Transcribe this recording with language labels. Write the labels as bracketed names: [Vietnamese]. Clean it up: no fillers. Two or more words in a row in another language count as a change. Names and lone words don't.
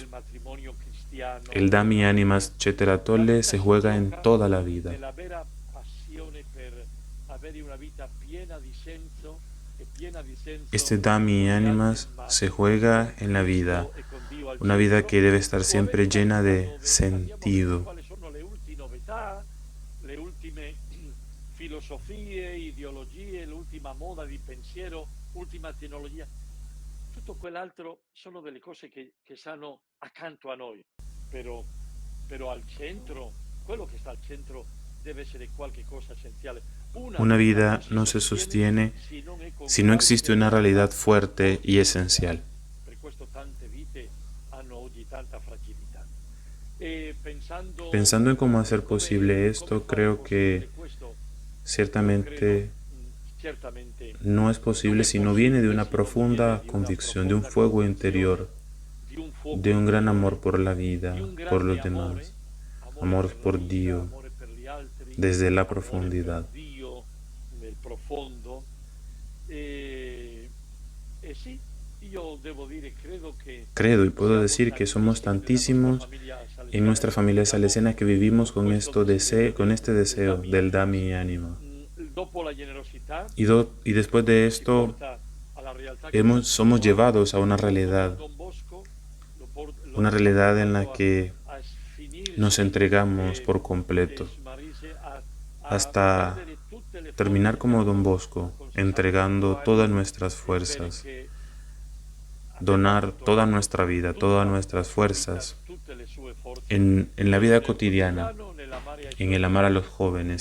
[Spanish] El [Latin] Dami Animas Cetera Tolle [Spanish] se juega en toda la vida. Este [Latin] Dhammi Animas [Spanish] se juega en la vida, una vida [Italian] che deve [Spanish] estar sempre llena de sentido. [Italian] Quali sono le ultime novità, le ultime filosofie, ideologie, l'ultima moda di pensiero, ultima tecnologia. Tutto quell'altro sono delle cose che stanno accanto a noi, però al centro, quello che sta al centro deve essere qualche cosa essenziale. [Spanish] Una vida no se sostiene si no existe una realidad fuerte y esencial. [Italian] Per questo tante vite hanno oggi tanta fragilità. [Spanish] Pensando en cómo hacer posible esto, creo que ciertamente no es posible si no viene de una profunda convicción, de un fuego interior, de un gran amor por la vida, por los demás, amor por Dios, desde la profundidad. [Italian] Nel profondo. Sì, io devo dire, [Spanish] Credo y puedo decir que somos tantísimos en nuestra familia salesiana que vivimos con este deseo del [Latin] Dhammi Anima. [Spanish] Y después de esto, somos llevados a una realidad en la que nos entregamos por completo, hasta terminar como Don Bosco, entregando todas nuestras fuerzas, donar toda nuestra vida, todas nuestras fuerzas en la vida cotidiana, en el amar a los jóvenes.